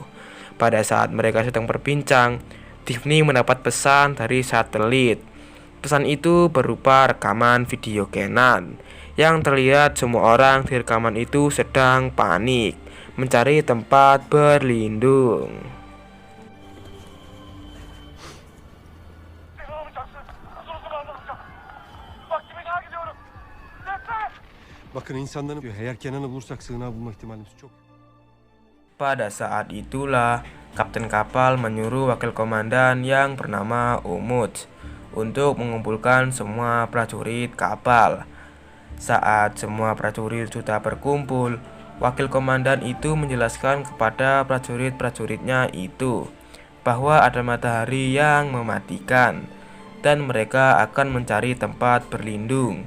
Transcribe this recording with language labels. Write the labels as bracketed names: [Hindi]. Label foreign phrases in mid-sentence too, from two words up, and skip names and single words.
[Indonesian] Pada saat mereka sedang berbincang, Tiffany mendapat pesan dari satelit. Pesan itu berupa rekaman video Kenan, yang terlihat semua orang di rekaman itu sedang panik mencari tempat berlindung. [Turkish] Bakın insanların eğer Kenan'ı bulursak sığınağı bulma ihtimalimiz çok. [Indonesian] Pada saat itulah kapten kapal menyuruh wakil komandan yang bernama Umut untuk mengumpulkan semua prajurit kapal. Saat semua prajurit sudah berkumpul, wakil komandan itu menjelaskan kepada prajurit-prajuritnya itu bahwa ada matahari yang mematikan dan mereka akan mencari tempat berlindung.